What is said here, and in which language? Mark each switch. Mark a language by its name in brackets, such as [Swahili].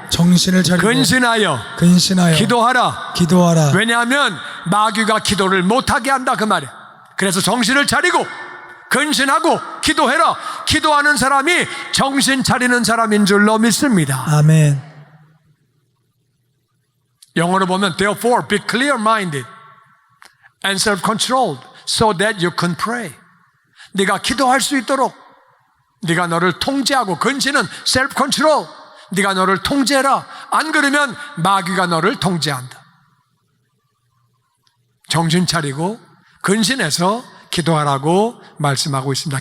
[Korean] 정신을 차리고 근신하여 기도하라. 기도하라. 왜냐하면 마귀가 기도를 못하게 한다 그 말이에요. 그래서 정신을 차리고 근신하고 기도해라. 기도하는 사람이 정신 차리는 사람인 줄로 믿습니다. 아멘. 영어로 보면 [English] therefore be clear-minded and self-controlled so that you can pray. [Korean] 네가 기도할 수 있도록 네가 너를 통제하고, 근신은 self-control. 네가 너를 통제해라. 안 그러면 마귀가 너를 통제한다. 정신 차리고 근신해서 기도하라고 말씀하고 있습니다.